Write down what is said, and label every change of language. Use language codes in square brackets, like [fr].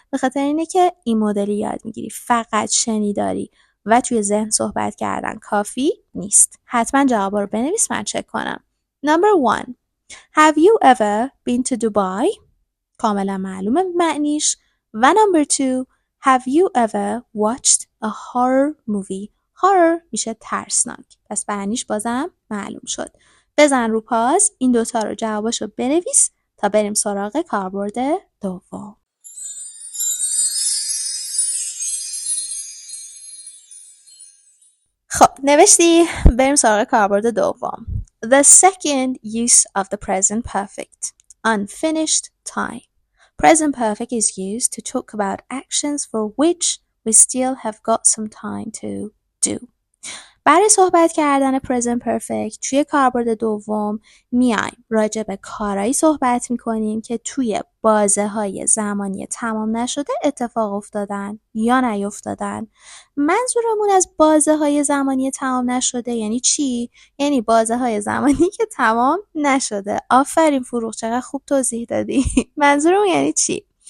[fa] به خاطر اینه که این مدلی یاد میگیری. فقط شنیداری و توی ذهن صحبت کردن کافی نیست. حتما جوابا رو بنویس من چک کنم. [en] Number 1. Have you ever been to Dubai? [fa] کاملا معلومه معنیش. و [en] Number 2. Have you ever watched a horror movie? [fa] horror میشه ترسناک. پس معنیش بازم معلوم شد. بزن رو پاز این دوتا رو جواباشو بنویس تا بریم سراغ کاربرد دوم. خب نوشتی؟ بریم سراغ کاربرد دوم. [en] The second use of the present perfect. Unfinished time. Present perfect is used to talk about actions for which we still have got some time to do. [fa] برای صحبت کردن present perfect توی کاربرد دوم میایم راجع به کارهایی صحبت میکنیم که توی بازه های زمانی تمام نشده اتفاق افتادن یا نیفتادن. منظورمون از بازه های زمانی تمام نشده یعنی چی؟ یعنی بازه های زمانی که تمام نشده. آفرین فروغ، چقدر خوب توضیح دادی. منظورمون یعنی چی؟